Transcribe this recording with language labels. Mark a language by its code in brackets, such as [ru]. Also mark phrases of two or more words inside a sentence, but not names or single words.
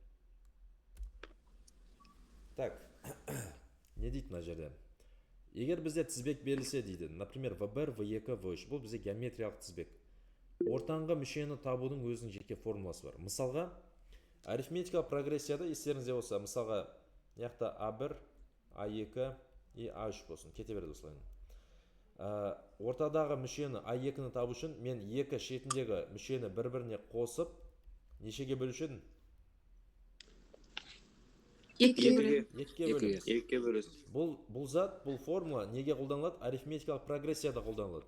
[kk] Так, не дейді мына жерде? Егер бізде тізбек берілсе дейді, например, v1, v2, v3, бұл бізде геометриялық тізбек. Ортаңғы мүшені табудың өзінің жеке формуласы бар. Мысалға, арифметикалық прогрессияда естеріңізде болса, мысалға, яқта a1, a2 и a3 болсын. Кете береді осылайын. Ортадағы мүшені a2-ні табу үшін мен екі шетіндегі мүшені бір-біріне қосып, нешеге бөлуші едім? 2-ге бөлесіз. Бұл зат, бұл формула неге қолданылады? Арифметикалық прогрессияда қолданылады.